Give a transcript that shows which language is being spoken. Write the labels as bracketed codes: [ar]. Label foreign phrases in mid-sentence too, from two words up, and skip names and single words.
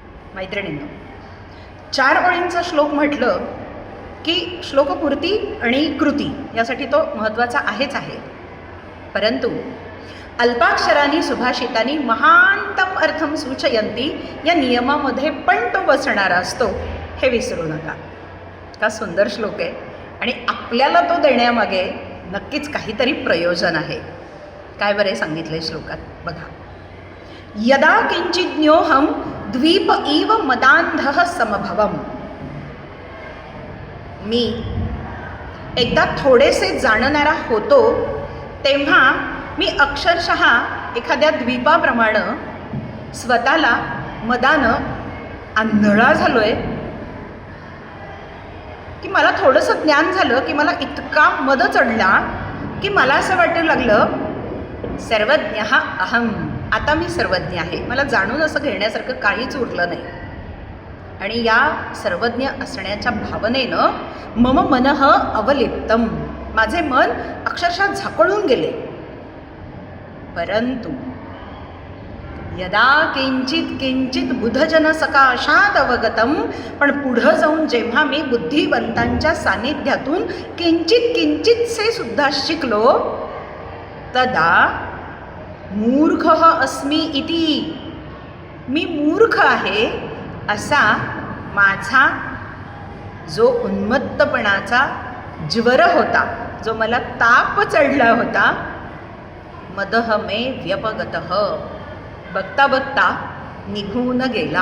[mr] मैत्रिणींनो, 4 ओळींचा श्लोक म्हटलं की श्लोकपूर्ती आणि कृती यासाठी तो महत्त्वाचा आहेच आहे. परंतु अल्पाक्षरांनी सुभाषितांनी [sa] महांतम अर्थम सूचयंती [mr] या नियमामध्ये पण तो बसणारा असतो, हे विसरू नका. का सुंदर श्लोक आहे आणि आपल्याला तो देण्यामागे नक्कीच काहीतरी प्रयोजन आहे. काय बरे सांगितले श्लोकात बघा. [sa] यदा किंचिज्ञोहम द्वीप इव मदांधः समभवम. [mr] मी एकदा थोडेसे जाणणारा होतो तेव्हा मी अक्षरशः एखाद्या द्वीपाप्रमाणे स्वतःला मदानं आंधळा झालोय की मला थोडंसं ज्ञान झालं की मला इतका मद चढला की मला असं वाटू लागलं [sa] सर्वज्ञ अहम. [mr] आता मी सर्वज्ञ आहे, मला जाणून असं घेण्यासारखं काहीच उरलं नाही. आणि या सर्वज्ञ असण्याच्या भावनेनं [sa] मम मनः अवलिप्तम, [mr] माझे मन अक्षरशः झाकळून गेले. [sa] परंतु यदा किंचित किंचित बुधजन सकाशात अवगतम, [mr] पण पुढं जाऊन जेव्हा मी बुद्धिवंतांच्या सानिध्यातून किंचित किंचितसे सुद्धा शिकलो, [sa] तदा मूर्ख अस्मी इति, [mr] मी मूर्ख आहे असा माझा जो उन्मत्तपणाचा ज्वर होता, जो मला ताप चढला होता, [sa] मदह मे व्यपगतः, [mr] बघता बघता निघून गेला.